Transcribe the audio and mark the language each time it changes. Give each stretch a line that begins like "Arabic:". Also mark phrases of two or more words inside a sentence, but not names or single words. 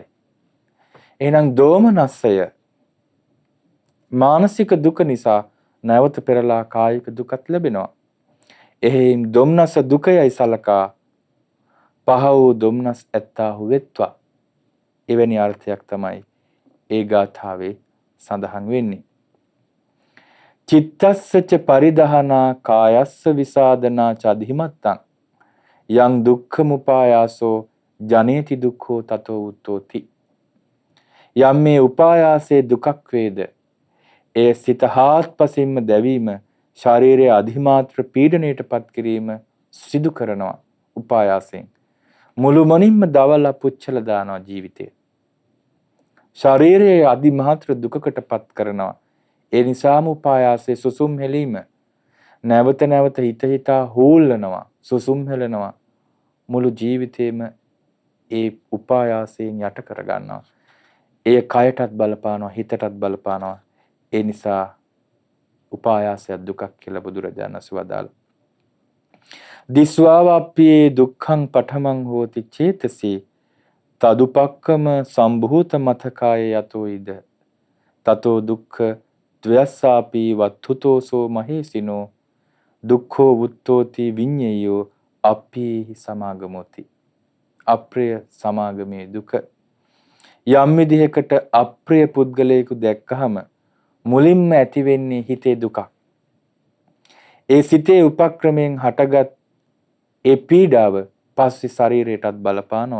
Sinhala: එහෙනම් දෝමනස්සය මානසික දුක නිසා නැවත පෙරලා කායික දුකත් ලැබෙනවා. එහෙයින් දොම්නස දුකයයි සලකා පහ වූ දොම්නස් ඇත්තාහු වෙත්වා. එවැනි අර්ථයක් තමයි ඒ ගාථාවේ සඳහන් වෙන්නේ.
Pali: චිත්තස්සච පරිදහනා කායස්ස විසාදනා චදිමත්තං යං දුක්ඛමුපායාසෝ ජනේති දුක්ඛෝ තතෝ උත්තෝති.
Sinhala: යම් මේ උපායාසයේ දුකක් වේද, ඒ සිත හාත්පසින්ම දැවීම, ශාරීරික අධිමාත්‍ර පීඩණයටපත් කිරීම සිදු කරනවා. උපායාසයෙන් මුළුමනින්ම දවලා පුච්චල දානවා ජීවිතේ. ශාරීරික අධිමාත්‍ර දුකකටපත් කරනවා. ඒ නිසාම උපායාසයේ සුසුම් හෙලීම නැවත නැවත හිතා හූල්ලනවා, සුසුම් හෙලනවා. මුළු ජීවිතේම ඒ උපායාසයෙන් යට කරගන්නවා. ඒ කයටත් බලපානවා, හිතටත් බලපානවා. ඒ නිසා උපායාසය දුකක් කියලා බුදුරජාණන් වහන්සේ වදාළා.
Pali: දිස්වාවප්පේ දුක්ඛං පඨමං හෝති චේතසි තදුපක්කම සම්භූත මතකාය යතෝ ඉද තතෝ දුක්ඛ ද්වයස්සාපි වත්තුතෝසෝ මහේසිනෝ දුක්ඛෝ වුත්තෝති විඤ්ඤයෝ අප්පේහි සමාගමෝති.
Sinhala: අප්‍රිය සමාගමේ දුක. යම් විදිහකට අප්‍රිය පුද්ගලයෙකු දැක්කහම මුලින්ම ඇති වෙන්නේ හිතේ දුකක්. ඒ සිතේ උපක්‍රමයෙන් හටගත් ඒ පීඩාව පස්සේ ශරීරයටත් බලපානවා.